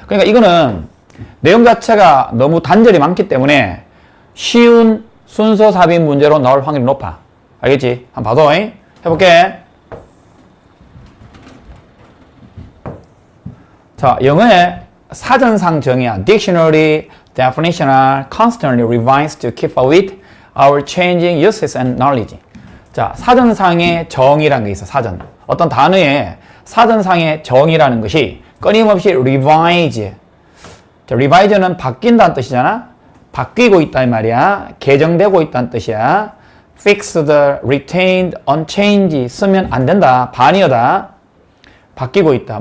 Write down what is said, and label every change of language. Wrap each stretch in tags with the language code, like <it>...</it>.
<ko>그러니까 이거는 내용 자체가 너무 단절이 많기 때문에 쉬운 순서 삽입 문제로 나올 확률이 높아. 알겠지? 한번 봐도 해볼게. 자, 영어의 사전상 정의야.</ko> <en>Dictionary definition are constantly revised to keep up with our changing uses and knowledge.</en> <ko>자, 사전상의 정의라는 게 있어. 사전. 어떤 단어의 사전상의 정의라는 것이 끊임없이 revise. 자, revise는 바뀐다는 뜻이잖아. 바뀌고 있다 이 말이야. 개정되고 있다는 뜻이야.</ko> <en>fixed, retained, unchanged</en> <ko>쓰면 안 된다. 반이어다. 바뀌고 있다.</ko>